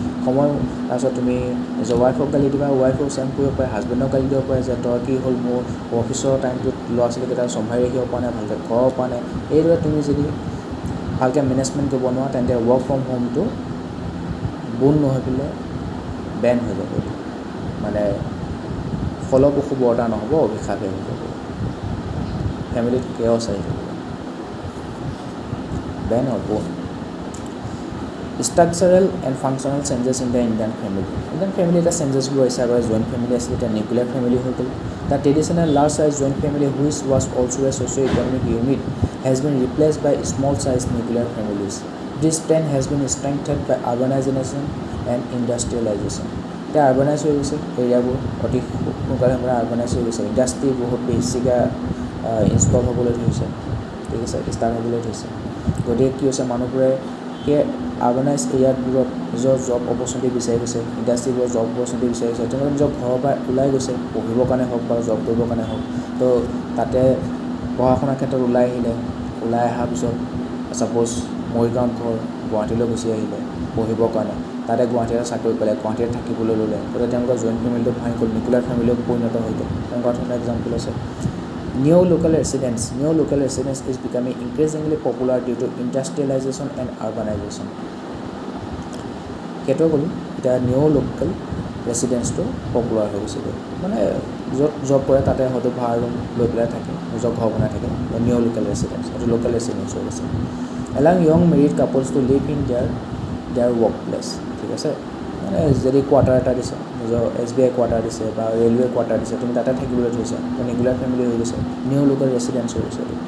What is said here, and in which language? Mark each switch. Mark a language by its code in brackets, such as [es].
[as] তাৰপিছত তুমি নিজৰ ৱাইফক গালি দিবা ৱাইফক চেম কৰিব পাৰে হাজবেণ্ডক গালি দিব পাৰে যে তই কি হ'ল মোৰ অফিচৰ টাইমটোত ল'ৰা ছোৱালীকেইটা চম্ভালি ৰাখিব পৰা নাই ভালকৈ খোৱাব পৰা নাই এইদৰে তুমি যদি ভালকৈ মেনেজমেণ্ট কৰিব নোৱাৰা তেন্তে ৱৰ্ক ফ্ৰম হোমটো বন্ধ নহৈ পেলাই বেন হৈ যাব মানে ফলপ্ৰসূ বৰ্তা নহ'ব, অভিশাপহে হৈ যাব, ফেমিলিত কেঅছ আহি যাব। [en] Then or both. Structural and functional changes in the Indian family. [as] Indian family এটা চেঞ্জেছ বোৰ হৈছে, আগৰ জইণ্ট ফেমিলি আছিলে, এতিয়া নিউক্লিয়াৰ ফেমিলি হৈ গ'ল। [en] The traditional large size joint family, which was also a socio-economic unit, has been replaced by small size nuclear families. This trend has been strengthened by urbanization and industrialization. [as] এতিয়া আৰ্বানাইজ হৈ গৈছে এৰিয়াবোৰ, অতি সোনকালে আৰ্বানাইজ হৈ গৈছে, industry বহুত বেছিকৈ ইনষ্টল হ'বলৈ ধৰিছে, ঠিক আছে, ষ্টাৰ্ট হ'বলৈ ধৰিছে। গতিকে কি হৈছে, মানুহবোৰে সেই আৰ্বানাইজ এৰিয়াবোৰত নিজৰ জব অপৰচুনিটি বিচাৰি গৈছে, ইণ্ডাষ্ট্ৰিবোৰত জব অপৰচুনিটি বিচাৰি গৈছে, তেওঁলোকে নিজৰ ঘৰৰ পৰা ওলাই গৈছে, পঢ়িবৰ কাৰণে হওক বা জব কৰিবৰ কাৰণে হওক। তো তাতে পঢ়া শুনাৰ ক্ষেত্ৰত ওলাই আহিলে, ওলাই অহাৰ পিছত ছাপ'জ মৰিগাঁৱত ঘৰ, গুৱাহাটীলৈ গুচি আহিলে পঢ়িবৰ কাৰণে, তাতে গুৱাহাটীতে চাকৰি পালে, গুৱাহাটীতে থাকিবলৈ ল'লে, গতিকে তেওঁলোকৰ জইণ্ট ফেমিলিটো ভাঙি গ'ল, নিউক্লিয়াৰ ফেমিলিও পৰিণত হৈ গ'ল। তেনেকুৱা ধৰণৰ এক্সাম্পল আছে। [en] New local residence is becoming increasingly popular due to industrialization and urbanization. [as] সেইটোৱে ক'লোঁ, এতিয়া নিউ লোকেল ৰেচিডেঞ্চটো পপুলাৰ হৈ গৈছে, মানে য'ত জব কৰে তাতে হয়তো ভাড়া ৰুম লৈ পেলাই থাকে, নিজৰ ঘৰ বনাই থাকে, নিউ লোকেল ৰেচিডেঞ্চ, সেইটো লোকেল ৰেচিডেঞ্চ হৈ গৈছে। [en] along young married couples to live in their work place, [as] ঠিক আছে, মানে যদি কোৱাৰ্টাৰ এটা দিছে, নিজৰ SBI কোৱাৰ্টাৰ দিছে বা ৰেলৱে কোৱাৰ্টাৰ দিছে, তুমি তাতে থাকিবলৈ থৈছা, নিউক্লিয়াৰ ফেমিলি হৈ গৈছে, নিউ লোকেল ৰেচিডেঞ্চ হৈ গৈছে।